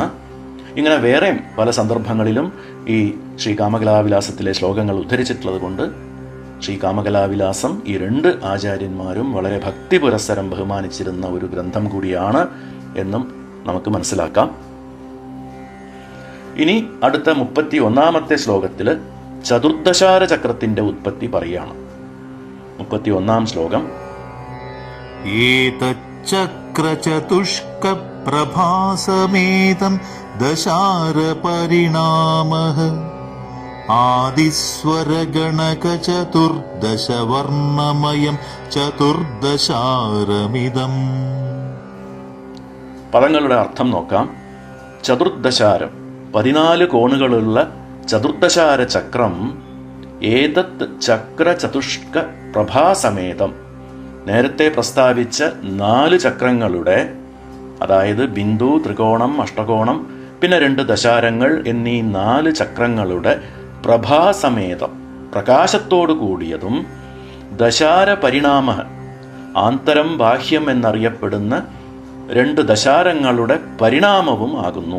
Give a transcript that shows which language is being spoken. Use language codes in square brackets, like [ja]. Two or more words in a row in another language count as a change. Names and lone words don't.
[ml] ഇങ്ങനെ വേറെ പല സന്ദർഭങ്ങളിലും ഈ ശ്രീ കാമകലാവിലാസത്തിലെ ശ്ലോകങ്ങൾ ഉദ്ധരിച്ചിട്ടുള്ളത് കൊണ്ട് ശ്രീ കാമകലാവിലാസം ഈ 2 ആചാര്യന്മാരും വളരെ ഭക്തി പുരസ്സരം ബഹുമാനിച്ചിരുന്ന ഒരു ഗ്രന്ഥം കൂടിയാണ് എന്നും നമുക്ക് മനസ്സിലാക്കാം. ഇനി അടുത്ത 31ാമത്തെ ശ്ലോകത്തിൽ ചതുർദശാര ചക്രത്തിന്റെ ഉത്പത്തി പറയുകയാണ്. 31ാം ശ്ലോകം. [sa] एतच्चक्रचतुष्कप्रभासमेतं दशारपरिणामः आदिस्वरगणकचतुर्दशवर्णमयं ചതുർദശാരമിതം. [ml] പദങ്ങളുടെ അർത്ഥം നോക്കാം. ചതുർദശാരം, 14 കോണുകളുള്ള ചതുർദശാര ചക്രം. [sa] ഏതത് ചക്രചതുഷ്ക പ്രഭാസമേതം, [ml] നേരത്തെ പ്രസ്താവിച്ച 4 ചക്രങ്ങളുടെ, അതായത് ബിന്ദു, ത്രികോണം, അഷ്ടകോണം, പിന്നെ 2 ദശാരങ്ങൾ എന്നീ 4 ചക്രങ്ങളുടെ പ്രഭാസമേതം, പ്രകാശത്തോടു കൂടിയതും, ദശാര പരിണാമ, ആന്തരം ബാഹ്യം എന്നറിയപ്പെടുന്ന 2 ദശാരങ്ങളുടെ പരിണാമവും ആകുന്നു.